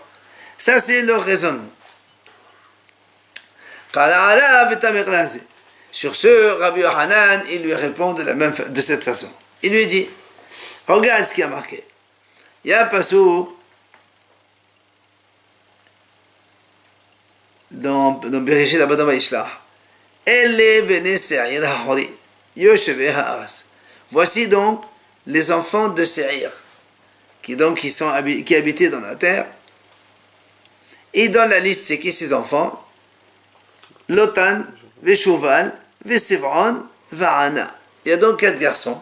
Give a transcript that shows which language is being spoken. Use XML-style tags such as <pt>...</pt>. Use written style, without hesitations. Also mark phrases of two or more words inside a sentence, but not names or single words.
<fr>Ça c'est leur raisonnement. Sur ce, Rabbi Yohanan, il lui répond de cette façon. Il lui dit, regarde ce qui a marqué. Il y a un passouk dans Bereshit Abba Vayishlach.</fr> <he>אלה בני שעיר החורי, יושבי הארץ.</he> <fr>Voici donc les enfants de Seir, qui habitaient dans la terre. Et dans la liste, c'est qui ces enfants? Lotan, Veshuval, Vesivron, Va'ana. Il y a donc 4 garçons.</fr>